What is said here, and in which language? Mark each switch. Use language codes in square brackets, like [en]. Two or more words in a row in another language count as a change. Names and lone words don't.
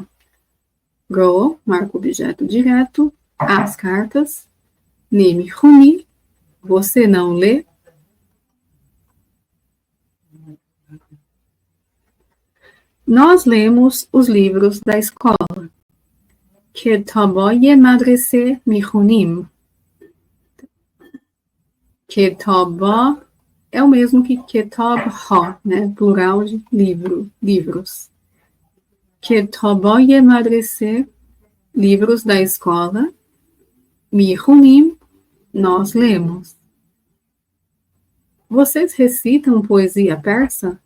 [pt] Ro, marca objeto direto, as cartas. Nemihuni, você não lê? Nós lemos os livros da escola. [fa] کتاب‌های مدرسه می‌خوانیم. [pt] Ketaba é o mesmo que [fa] کتاب‌ها, [pt] né? Plural de livros. [fa] کتاب‌های مدرسه, [pt] livros da escola. Mihunim, nós lemos. Vocês recitam poesia persa?